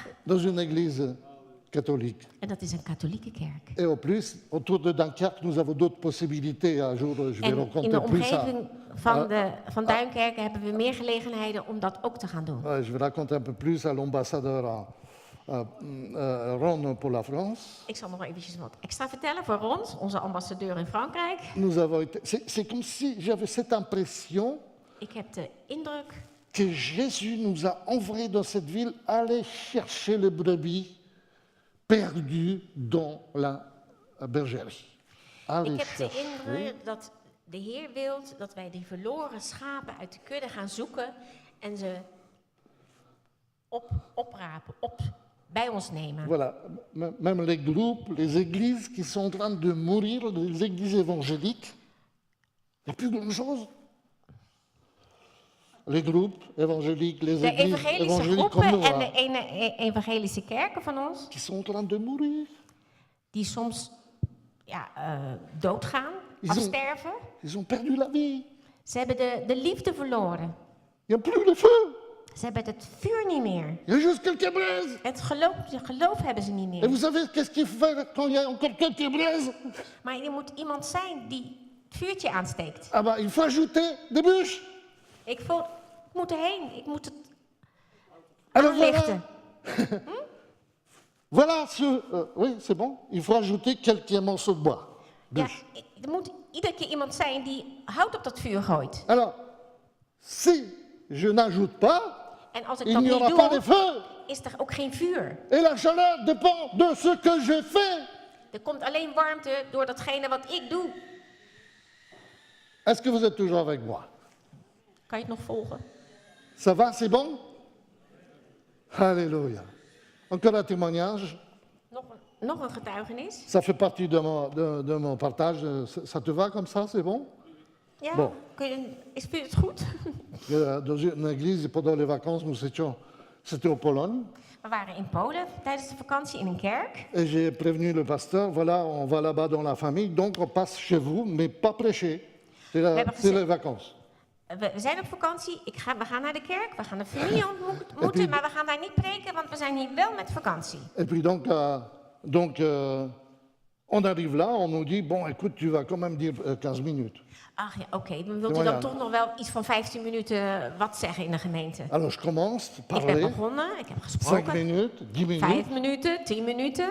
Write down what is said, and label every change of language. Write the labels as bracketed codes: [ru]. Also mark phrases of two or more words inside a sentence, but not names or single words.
[fr] Dans une église catholique. [nl] En dat is een katholieke kerk. [fr] Et au plus, autour de Dunkerque, nous avons d'autres possibilités. Un jour, je vais [nl] En in [fr] rencontrer [nl] de [fr] plus ça. [nl] omgeving van Duinkerken hebben we meer gelegenheden om dat ook te gaan doen. [fr] Ouais, je vais raconter un peu plus à l'ambassadeur Ron pour la France. [nl] Ik zal nog eventjes wat extra vertellen voor Ron, onze ambassadeur in Frankrijk. [fr] Nous avons été. C'est comme si j'avais cette impression [nl] Ik heb de indruk [fr] que Jésus nous a envoyés dans cette ville aller chercher les brebis perdues dans la bergerie. Aller [nl] Ik heb de [fr] chercher. [nl] indruk dat de Heer wil dat wij die verloren schapen uit de kudde gaan zoeken en ze oprapen, bij ons nemen. [fr] Voilà, même les groupes, les églises qui sont en train de mourir, les églises évangéliques, il n'y a plus grand-chose. Les groupes évangéliques, les [nl] De [fr] églises [nl] evangelische [fr] évangéliques comme [nl] groepen [fr] nous, [nl] en de evangelische kerken van ons, [fr] qui sont en train de mourir. [nl] die soms doodgaan, [fr] Ils ont- [nl] afsterven. [fr] Ils ont perdu la vie. [nl] Ze hebben de liefde verloren. [fr] Il n'y a plus le feu. [nl] Ze hebben het vuur niet meer. [fr] Il y a juste quelques braises. [nl] Het geloof hebben ze niet [fr] Et [nl] meer. [fr] vous savez qu'est-ce qu'il fait quand il y a encore quelques braises? [nl] Maar er moet iemand zijn die het vuurtje aansteekt. [fr] Ah bah, il faut ajouter des bûches. [nl] Ik moet erheen. Ik moet het [fr] Alors voilà, [nl] aanlichten. [fr] voilà oui, c'est bon. Il faut ajouter quelques morceaux de bois. [nl] Ja, [fr] Bûches. [nl] er moet iedere keer iemand zijn die hout op dat vuur gooit. [fr] Alors, si je n'ajoute pas, [nl] En als ik [fr] il [nl] dat [fr] n'y [nl] niet [fr] aura pas de [nl] doe, [fr] feu. [nl] is er ook geen vuur. [fr] Et la chaleur dépend de ce que j'ai fait. [nl] Er komt alleen warmte door datgene wat ik doe. [fr] Est-ce que vous êtes toujours avec moi? [nl] Kan je het nog volgen? [fr] Ça va, c'est bon? Alléluia. Encore un témoignage. [nl] Nog een getuigenis. [fr] Ça fait partie de mon partage. Ça te va comme ça, c'est bon? [nl] Ja, [fr] Bon. [nl] Vind je het goed? [fr] Dans une église, pendant les vacances, c'était en Pologne. [nl] We waren in Polen tijdens de vakantie in een kerk. [fr] Et j'ai prévenu le pasteur, voilà, on va là-bas dans la famille, donc on passe chez vous, mais pas prêcher. C'est les vacances. [nl] We zijn op vakantie, we gaan naar de kerk, we gaan de familie ontmoeten, maar we gaan daar niet preken, want we zijn hier wel met vakantie. [fr] Et puis donc, on arrive là, on nous dit, bon, écoute, tu vas quand même dire 15 minutes. [nl] Ach ja, oké, dan wilt u dan toch nog wel iets van 15 minuten wat zeggen in de gemeente. [fr] Alors je commence, [nl] Ik ben [fr] parler, [nl] begonnen, ik heb [fr] 5 [nl] gesproken. [fr] minutes, 10 minutes, [nl] 5 minuten, 10 minuten.